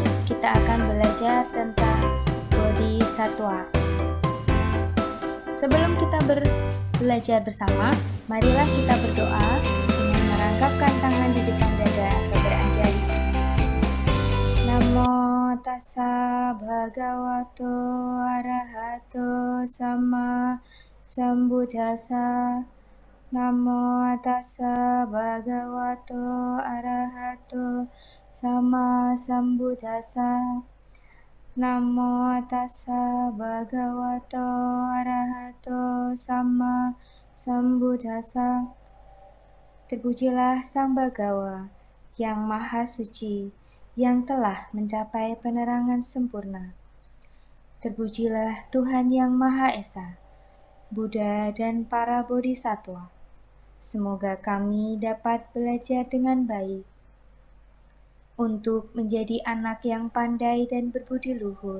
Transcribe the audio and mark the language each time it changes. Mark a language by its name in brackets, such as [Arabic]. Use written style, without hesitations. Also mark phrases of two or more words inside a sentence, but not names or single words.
[Indonesian] kita akan belajar tentang Bodhisattva. Sebelum kita belajar bersama, marilah kita berdoa dengan merangkapkan tangan di depan dada atau beranjali. [Pali] Namo tassa bhagavato arahato sama sambuddhassa. Namo tassa bhagavato arahato sama sambuddhassa. Namo tassa bhagavato arahato sama sambuddhassa. [Indonesian] Terpujilah Sang Bhagawa yang Maha Suci, yang telah mencapai penerangan sempurna. Terpujilah Tuhan yang Maha Esa, Buddha dan para Bodhisattva. Semoga kami dapat belajar dengan baik untuk menjadi anak yang pandai dan berbudi luhur.